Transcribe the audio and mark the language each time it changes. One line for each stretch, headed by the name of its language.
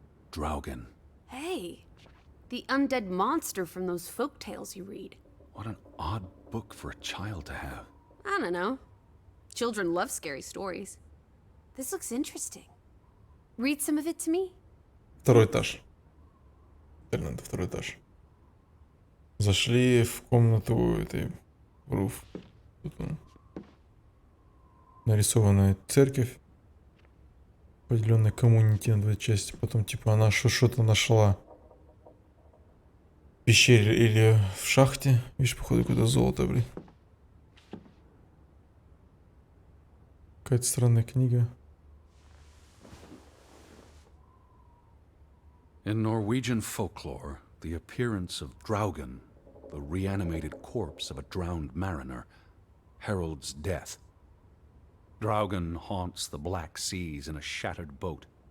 English: Draugen. Hey, the undead monster from those folk tales you read. What an odd book for a child to have. I don't know. Children love scary stories. This looks interesting. Read some of it to me.
Russian: Второй этаж. Реально, это второй этаж. Зашли в комнату этой Руф. Тут нарисованная церковь, поделенная коммунити на две части. Потом типа она что-то нашла в пещере или в шахте. Видишь, походу, какое-то золото, блин. Какая-то странная книга.
English: In Norwegian folklore, the appearance of Draugen, the reanimated corpse of a drowned mariner, heralds death. Draugen haunts the Black Seas in a shattered boat.